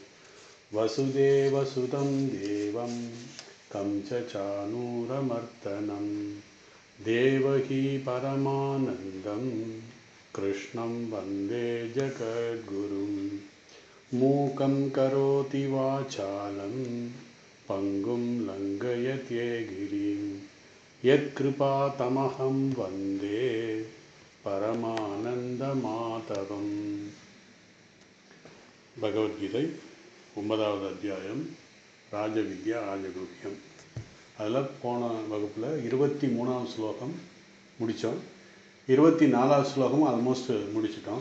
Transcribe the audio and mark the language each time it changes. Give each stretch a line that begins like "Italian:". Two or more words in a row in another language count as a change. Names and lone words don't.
Sanskrit: वसुदेवसुतं देवं कंसचानूरमर्दनं देवकी परमानन्दं कृष्णं वन्दे जगद्गुरुं. मूकं करोति वाचालं पङ्गुं लङ्घयते गिरिं यत्कृपातमहं वन्दे பரமானந்தமாதவம்.
Tamil: பகவத்கீதை 9வது அத்தியாயம் ராஜவித்யா ராஜகுஹ்யம். அதில் போன வகுப்பில் 23வது ஸ்லோகம் முடித்தோம். 24வது ஸ்லோகம் ஆல்மோஸ்ட் முடிச்சிட்டோம்.